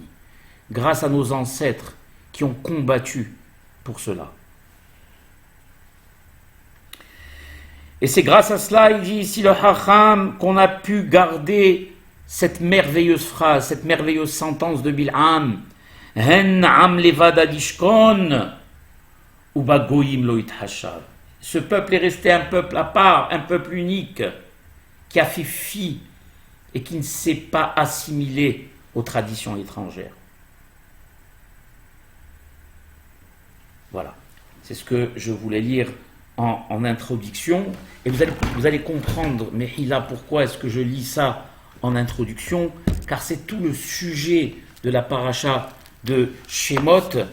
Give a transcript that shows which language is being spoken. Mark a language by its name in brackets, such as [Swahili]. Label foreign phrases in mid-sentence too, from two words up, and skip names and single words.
[French] Grâce à nos ancêtres qui ont combattu pour cela. Et c'est grâce à cela, il dit ici le Hacham, qu'on a pu garder cette merveilleuse phrase, cette merveilleuse sentence de Bil'am. [Hebrew] הן עם לבדד ישכן ובגוים לא יתחשב. [French] Ce peuple est resté un peuple à part, un peuple unique, qui a fait fi et qui ne s'est pas assimilé aux traditions étrangères. Voilà, c'est ce que je voulais lire en introduction, et vous allez comprendre, Mehila, pourquoi est-ce que je lis ça en introduction, car c'est tout le sujet de la paracha de Shemot.